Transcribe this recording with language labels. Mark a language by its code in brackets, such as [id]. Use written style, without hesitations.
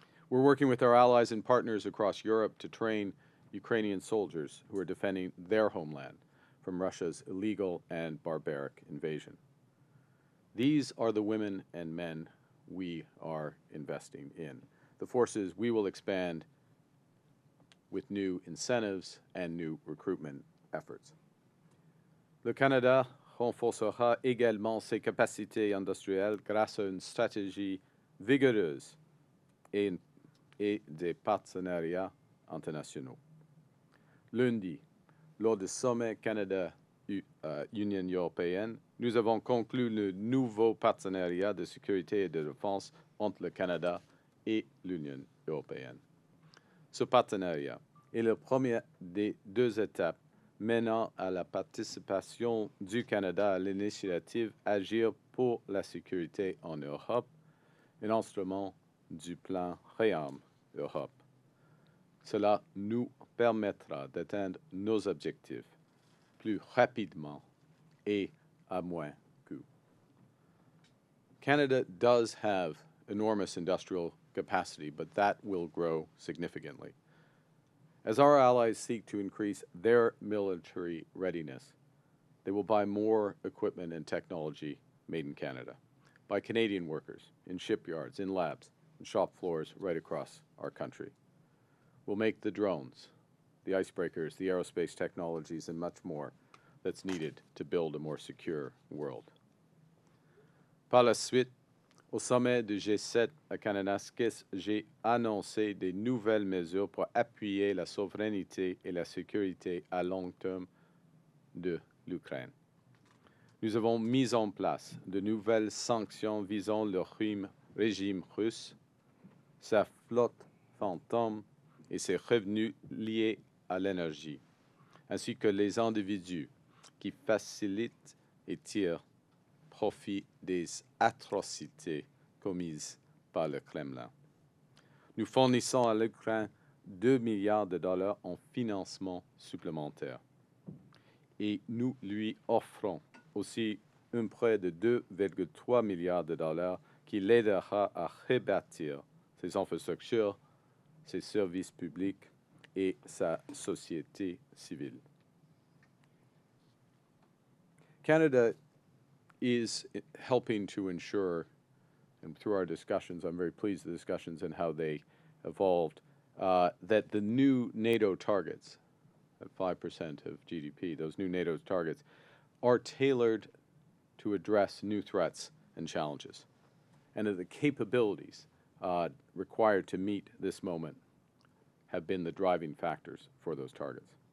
[en] We're working with our allies and partners across Europe to train Ukrainian soldiers who are defending their homeland from Russia's illegal and barbaric invasion. These are the women and men we are investing in. The forces we will expand with new incentives and new recruitment efforts. [fr] Le Canada renforcera également ses capacités industrielles grâce à une stratégie vigoureuse et des partenariats internationaux. Lundi, lors du sommet Canada-Union européenne, nous avons conclu le nouveau partenariat de sécurité et de défense entre le Canada et l'Union européenne. Ce partenariat est la première des deux étapes menant à la participation du Canada à l'initiative Agir pour la sécurité en Europe, un instrument du plan Réarme Europe. Cela nous permettra d'atteindre nos objectifs plus rapidement et à moins coût. [en] Canada does have enormous industrial capacity, but that will grow significantly. As our allies seek to increase their military readiness, they will buy more equipment and technology made in Canada by Canadian workers in shipyards, in labs, and shop floors right across our country. We'll make the drones, the icebreakers, the aerospace technologies, and much more that's needed to build a more secure world. [fr] Par la suite, au sommet du G7 à Kananaskis, j'ai annoncé des nouvelles mesures pour appuyer la souveraineté et la sécurité à long terme de l'Ukraine. Nous avons mis en place de nouvelles sanctions visant le régime russe, sa flotte fantôme et ses revenus liés à l'énergie, ainsi que les individus qui facilitent et tirent profit des atrocités commises par le Kremlin. Nous fournissons à l'Ukraine 2 milliards de dollars en financement supplémentaire et nous lui offrons aussi un prêt de 2,3 milliards de dollars qui l'aidera à rebâtir ses infrastructures, ses services publics et sa société civile. [en] Canada is helping to ensure, and through our discussions, I'm very pleased with the discussions and how they evolved, that the new NATO targets, at 5% of GDP, those new NATO targets, are tailored to address new threats and challenges, and that the capabilities required to meet this moment have been the driving factors for those targets.